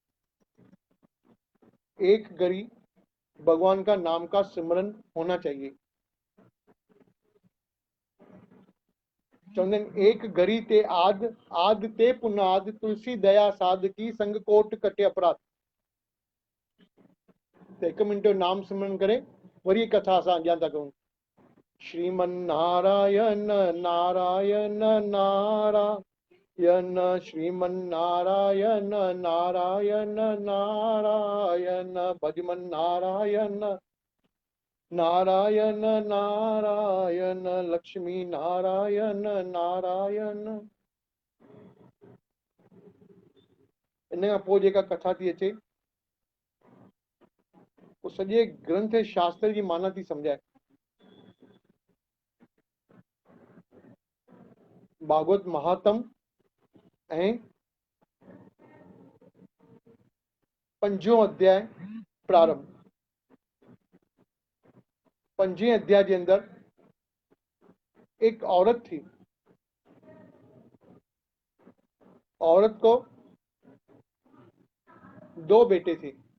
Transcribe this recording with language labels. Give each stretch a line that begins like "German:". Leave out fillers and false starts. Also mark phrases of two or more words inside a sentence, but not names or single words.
Hindi: एक घड़ी भगवान का नाम का सिमरन होना चाहिए। चंदन एक घड़ी ते आद ते पुनाद तुलसी दया साध की संग कोट कटे अपराध।
Sindhi: तो 1 मिनट नाम सिमरन करे वरी कथा असां अॻियां था कयूं।
Sanskrit: श्रीमन नारायण नारायण नारायण श्रीमन नारायण नारायण नारायण भजमन नारायण नारायण नारायण लक्ष्मी नारायण नारायण।
Sindhi: इन खां पोइ जेका कथा थी अचे वो सॼे ग्रंथ शास्त्र जी माना थी सम्झाए।
Hindi: भागवत महात्म ऐं 5 अध्याय प्रारंभ। 5 अध्याय के अंदर एक औरत थी। औरत को 2 बेटे थे।